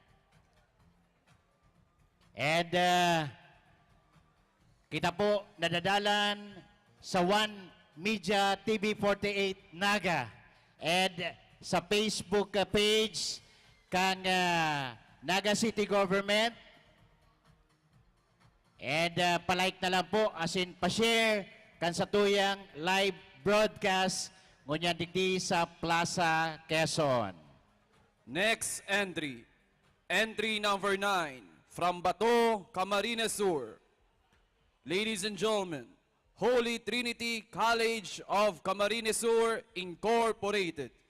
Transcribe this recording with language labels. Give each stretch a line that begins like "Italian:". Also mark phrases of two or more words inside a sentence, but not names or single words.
Bikol: And kita po nadadalan sa One Media TV 48 Naga and sa Facebook page kang Naga City Government. And palike na lang po, as in pa-share kan sa tuyang
English: live broadcast
Bikol: ngunyan digdi sa Plaza Quezon.
English: Next entry. Entry number 9 from Bato, Camarines Sur. Ladies and gentlemen, Holy Trinity College of Camarines Sur Incorporated.